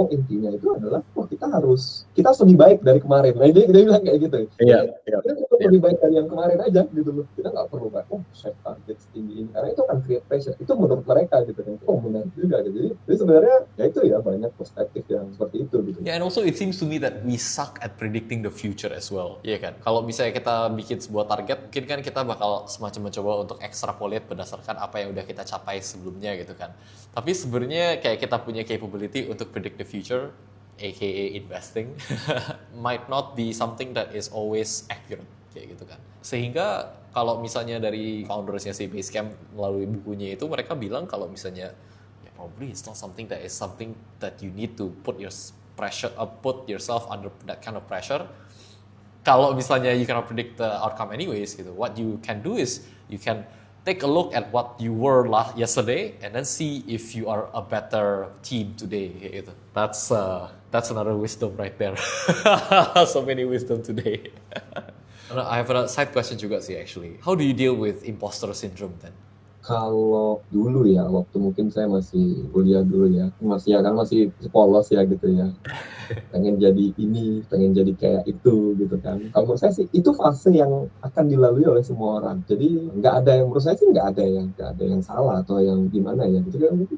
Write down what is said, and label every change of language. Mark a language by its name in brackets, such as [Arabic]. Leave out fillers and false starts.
[Indonesian] Intinya itu adalah kita harus lebih baik dari kemarin. Nah, dia bilang kayak gitu. Iya. Kita lebih baik dari yang kemarin aja gitu loh. Kita nggak perlu [English] set target [Indonesian] setinggi ini karena itu akan [English] create pressure. [Indonesian] Itu menurut mereka gitu kan. Benar juga gitu. Jadi sebenarnya ya itu ya banyak perspektif yang seperti itu gitu. [English] Yeah, and also it seems to me that we suck at predicting the future as well. [Indonesian] Iya kan? Kalau misalnya kita bikin sebuah target, mungkin kan kita bakal semacam mencoba untuk extrapolate berdasarkan apa yang udah kita capai sebelumnya gitu kan. Tapi sebenarnya kayak kita punya capability untuk [English] predict the future, aka investing, might not be something that is always accurate [Indonesian] kayak gitu kan. Sehingga kalau misalnya dari foundersnya si Basecamp melalui bukunya itu mereka bilang kalau misalnya [English] probably it's not something that you need to put yourself under that kind of pressure. [Indonesian] Kalau misalnya [English] you cannot predict the outcome anyways [Indonesian] gitu, [English] what you can do is you can take a look at what you were yesterday and then see if you are a better team today gitu. That's another wisdom right there. So many wisdom today. I have a side question [Indonesian] juga sih [English] actually. How do you deal with imposter syndrome then? [Indonesian] Kalau dulu ya, waktu mungkin saya masih kuliah dulu ya, masih polos ya gitu ya. Pengen jadi ini, pengen jadi kayak itu gitu kan. Kalau menurut saya sih itu fase yang akan dilalui oleh semua orang. Jadi menurut saya sih nggak ada yang salah atau yang gimana ya gitu kan.